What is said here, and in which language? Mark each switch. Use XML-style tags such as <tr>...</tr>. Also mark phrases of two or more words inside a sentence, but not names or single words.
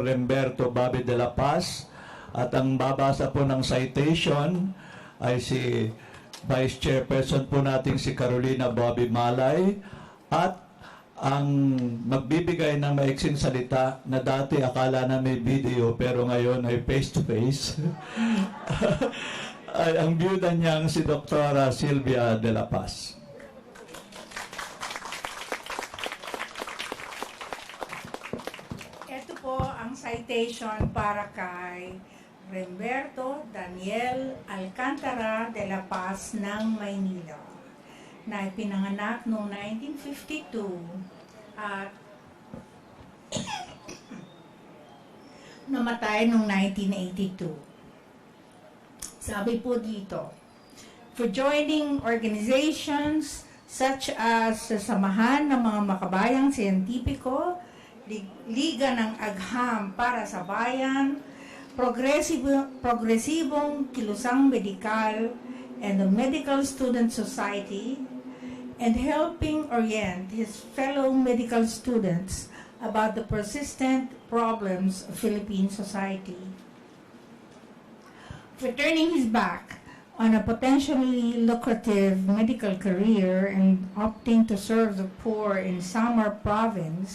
<tl>Lemberto Bobby de la Paz, at ang babasa po ng citation ay si Vice Chairperson po nating si Carolina Bobby Malay, at ang magbibigay ng maiksing salita na dati akala na may video pero ngayon ay face-to-face ay ang byuda niyang si Dr. Sylvia de la Paz. Ito po ang citation para kay Remberto Daniel Alcantara de la Paz ng Maynila, na ipinanganak noong 1952 at namatay noong 1982. Sabi po dito,</tl> <en>for joining organizations such as sa Samahan ng mga Makabayang Siyentipiko, Liga ng Agham para sa Bayan, Progresibong Kilusang Medikal, and the Medical Student Society, and helping orient his fellow medical students about the persistent problems of Philippine society. For turning his back on a potentially lucrative medical career and opting to serve the poor in Samar Province</en>